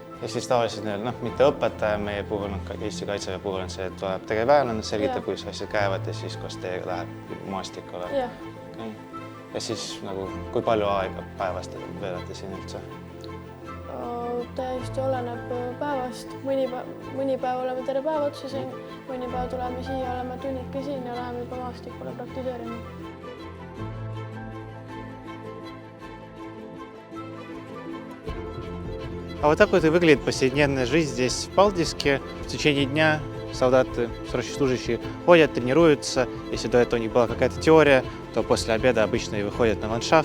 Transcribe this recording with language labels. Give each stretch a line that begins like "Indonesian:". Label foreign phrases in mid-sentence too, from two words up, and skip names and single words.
Estonian: Ja siis tavaliselt mitte õpetaja meie puhul, Eesti Kaitseväe puhul on see, et tuleb tegevväelane, selgitab, kuidas asjad käivad ja siis koos teiega läheb maastikule. Ja siis kui palju aega päevast veelate siin üldse? Täiesti oleneb päevast. Mõni päev oleme terve päev otsa siin, mõni päev tuleme siia, oleme tunnike siin ja läheme juba maastikule praktiseerima.
Russian: А вот так вот и выглядит повседневная жизнь здесь, в Палдиске. В течение дня солдаты, срочно служащие ходят, тренируются. Если до этого у них была какая-то теория, то после обеда обычно и выходят на ландшафт.